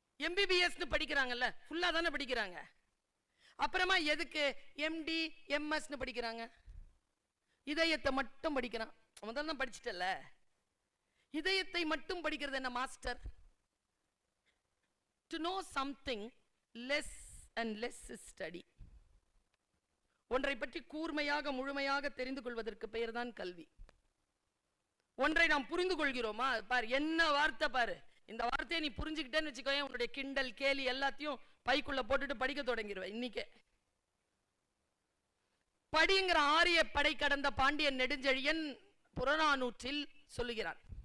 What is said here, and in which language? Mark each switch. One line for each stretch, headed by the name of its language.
Tamil: MBBS படிக்கிறாங்கல்ல, ஃபுல்லா தானே படிக்கிறாங்க. அப்புறமா எதுக்கு MD MS படிக்கிறாங்க? இதயத்தை மட்டும் படிக்கிறான். முதல்ல தான் படிச்சிட்டல, இதயத்தை மட்டும் படிக்கிறது என்ன master?
English: To know something less and less study.
Tamil: ஒன்றை பற்றி கூர்மையாக முழுமையாக தெரிந்து கொள்வதற்கு பெயர் தான் கல்வி. ஒன்றை நாம் புரிந்து கொள்கிறோமா? பாரு என்ன வார்த்தை பாரு, இந்த வார்த்தையை நீ புரிஞ்சுக்கிட்டேன்னு வச்சுக்கோ, உன்னுடைய கிண்டல் கேலி எல்லாத்தையும் பைக்குள்ள போட்டுட்டு படிக்க தொடங்கிடுவேன். இன்னைக்கே படிங்கிற ஆரிய படை கடந்த பாண்டியன் நெடுஞ்செழியன் புறநானூற்றில் சொல்லுகிறான்.